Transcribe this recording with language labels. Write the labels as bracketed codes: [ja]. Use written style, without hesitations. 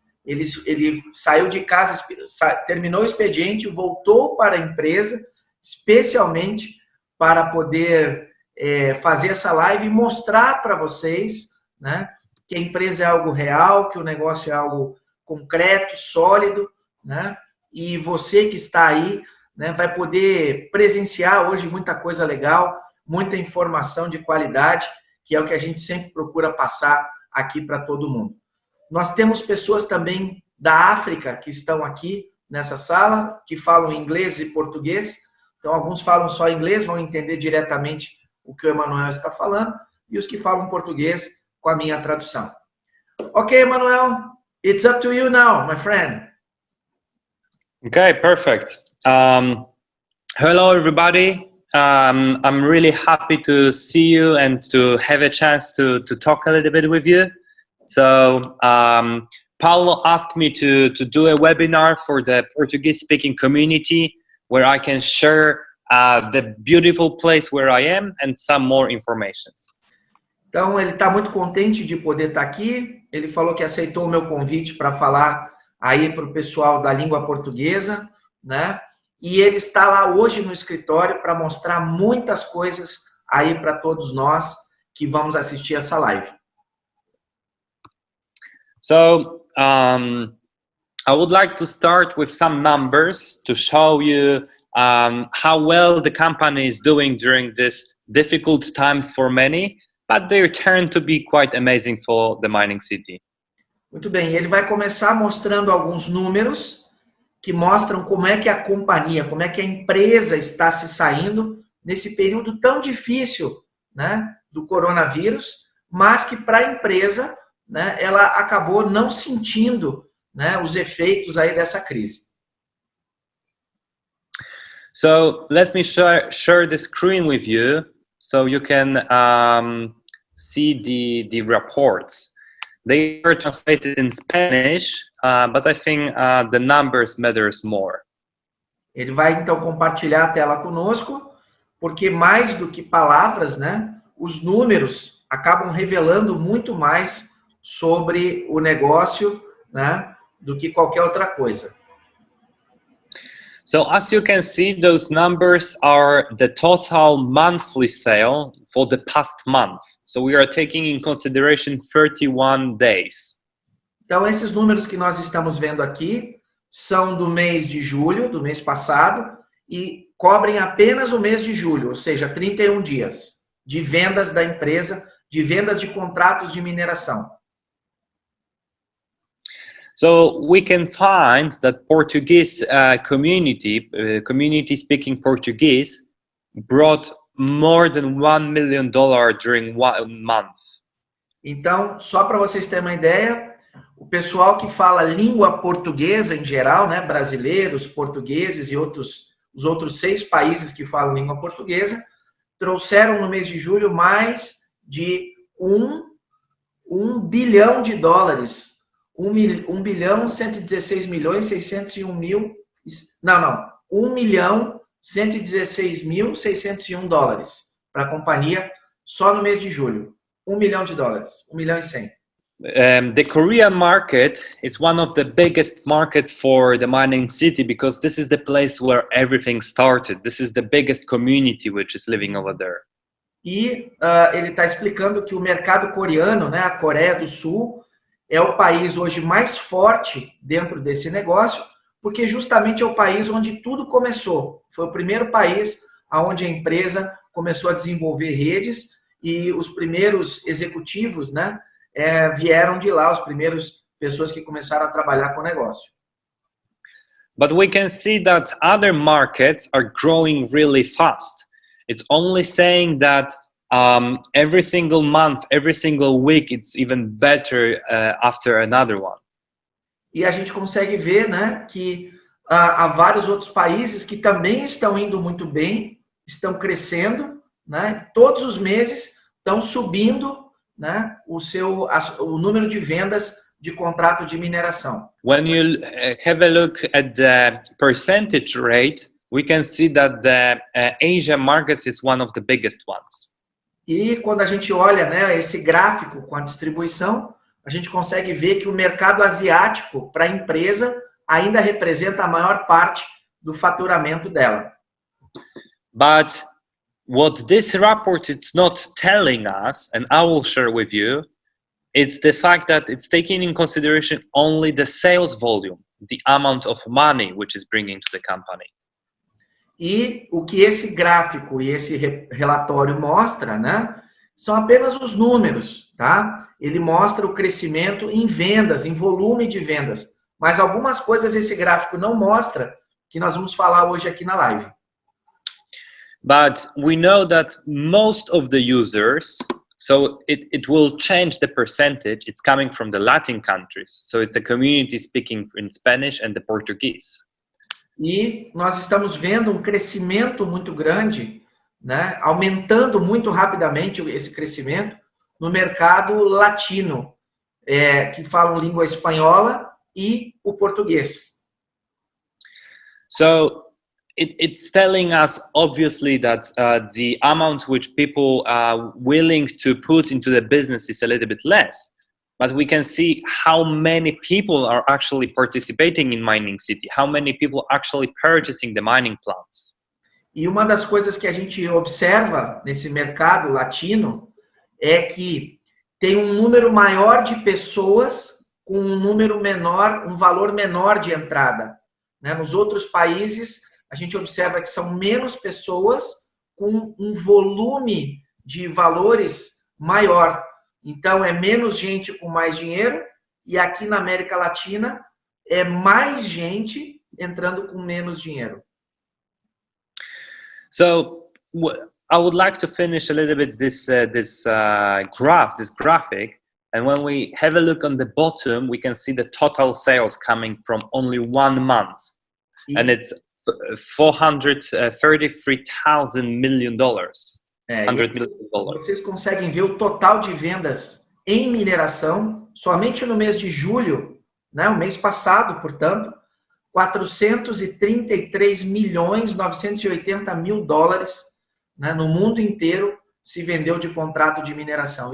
[pt] Ele saiu de casa, terminou o expediente, voltou para a empresa, especialmente para poder fazer essa live e mostrar para vocês, né, que a empresa é algo real, que o negócio é algo concreto, sólido, né, e você que está aí, né, vai poder presenciar hoje muita coisa legal, muita informação de qualidade, que é o que a gente sempre procura passar aqui para todo mundo. Nós temos pessoas também da África que estão aqui nessa sala, que falam inglês e português. Então, alguns falam só inglês, vão entender diretamente o que o Emanuel está falando, e os que falam português com a minha tradução. [en] Ok, Emanuel, it's up to you now, my friend. Okay, perfect. Hello, everybody. I'm really happy to see you and to have a chance to talk a little bit with you. So, Paulo asked me to do a webinar for the Portuguese-speaking community where I can share the beautiful place where I am and some more informations. [pt] Então, ele está muito contente de poder estar aqui. Ele falou que aceitou o meu convite para falar aí para o pessoal da língua portuguesa, né? E ele está lá hoje no escritório para mostrar muitas coisas aí para todos nós que vamos assistir essa live. [en] So, I would like to start with some numbers to show you how well the company is doing during these difficult times for many, but they turn to be quite amazing for the mining city. [pt] Muito bem, ele vai começar mostrando alguns números que mostram como é que a companhia, como é que a empresa está se saindo nesse período tão difícil, né, do coronavírus, mas que para a empresa, né, ela acabou não sentindo, né, os efeitos aí dessa crise. [en] So let me share the screen with you so you can see the reports. They are translated in Spanish, but I think the numbers matters more. [pt] Ele vai então compartilhar a tela conosco, porque mais do que palavras, né, os números acabam revelando muito mais sobre o negócio, né, do que qualquer outra coisa. [en] So as you can see, those numbers are the total monthly sale for the past month. So we are taking in consideration 31 days. [pt] Então, esses números que nós estamos vendo aqui são do mês de julho, do mês passado, e cobrem apenas o mês de julho, ou seja, 31 dias de vendas da empresa, de vendas de contratos de mineração. [en] So we can find that Portuguese community speaking Portuguese, brought more than $1 million during 1 month. [pt] Então, só para vocês terem uma ideia, o pessoal que fala língua portuguesa em geral, né, brasileiros, portugueses e os outros 6 países que falam língua portuguesa, trouxeram no mês de julho mais de $1 bilhão. 1 bilhão 116 milhões 601 mil. Não. 1 milhão 116.601 dólares para a companhia só no mês de julho. $1 milhão, 1 milhão e 100. [en] The Korean market is one of the biggest markets for the mining city because this is the place where everything started. This is the biggest community which is living over there. [pt] E ele está explicando que o mercado coreano, né, a Coreia do Sul, é o país hoje mais forte dentro desse negócio, porque justamente é o país onde tudo começou. Foi o primeiro país onde a empresa começou a desenvolver redes e os primeiros executivos, né, vieram de lá, as primeiras pessoas que começaram a trabalhar com o negócio. [en] But we can see that other markets are growing really fast. It's only saying that every single month, every single week, it's even better after another one. [pt] E a gente consegue ver, né, que há vários outros países que também estão indo muito bem, estão crescendo, né, todos os meses estão subindo, né, o número de vendas de contrato de mineração. [en] When you have a look at the percentage rate, we can see that the Asia markets is one of the biggest ones. [pt] E quando a gente olha, né, esse gráfico com a distribuição, a gente consegue ver que o mercado asiático para a empresa ainda representa a maior parte do faturamento dela. [en] But what this report is not telling us, and I will share with you, it's the fact that it's taking in consideration only the sales volume, the amount of money which is bringing to the company. [pt] E o que esse gráfico e esse relatório mostra, né, são apenas os números, tá? Ele mostra o crescimento em vendas, em volume de vendas. Mas algumas coisas esse gráfico não mostra, que nós vamos falar hoje aqui na live. [en] But we know that most of the users, so it will change the percentage, it's coming from the Latin countries. So it's a community speaking in Spanish and the Portuguese. [pt] E nós estamos vendo um crescimento muito grande, né, aumentando muito rapidamente esse crescimento no mercado latino, que falam língua espanhola e o português. [en] So it's telling us obviously that the amount which people are willing to put into the business is a little bit less. But we can see how many people are actually participating in Mining City, how many people actually purchasing the mining plants. [pt] E uma das coisas que a gente observa nesse mercado latino é que tem um número maior de pessoas com um número menor, um valor menor de entrada, né? Nos outros países, a gente observa que são menos pessoas com um volume de valores maior. Então, é menos gente com mais dinheiro, e aqui na América Latina é mais gente entrando com menos dinheiro. [en] So, I would like to finish a little bit this graphic, and when we have a look on the bottom, we can see the total sales coming from only 1 month, and it's $433 million. $100 million. [pt] Vocês conseguem ver o total de vendas em mineração, somente no mês de julho, né, o mês passado, portanto, 433.980.000 dólares, né, no mundo inteiro se vendeu de contrato de mineração.